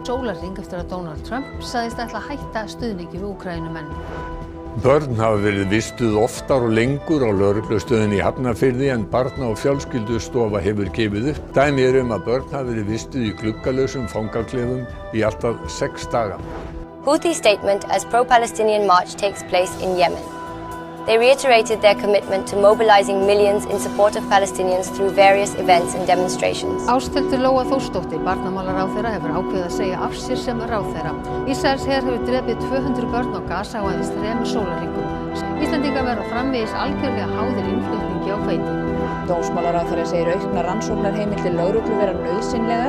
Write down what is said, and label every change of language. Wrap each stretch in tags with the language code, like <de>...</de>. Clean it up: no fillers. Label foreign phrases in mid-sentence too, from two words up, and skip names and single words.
<is>Sólarhring eftir að Donald Trump sagðist ætla að hætta stuðningi við Úkraínumenn. Börn hafa verið vistuð oftar og lengur á lögreglustöðinni í Hafnarfirði en barna- og fjölskyldustofa hefur gefið upp. Dæmi að börn hafa verið vistuð í gluggalausum fangaklefum í allt að 6 daga.</is> <en>Houthi statement as pro-Palestinian march takes place in Yemen. They reiterated their commitment to mobilizing millions in support of Palestinians through various events and demonstrations.</en> <is>Ásthildur Lóa Þórsdóttir, barnamálaráðherra, hefur ákveðið að segja af sér sem ráðherra. Ísraelsher hefur drepið 200 börn á Gaza á aðeins 3 sólarhringum. Íslendingar verða framvegis algjörlega háðir innflutningi á hveiti. Dómsmálaráðherra segir auknar rannsóknarheimildir lögreglu vera nauðsynlegar.</is>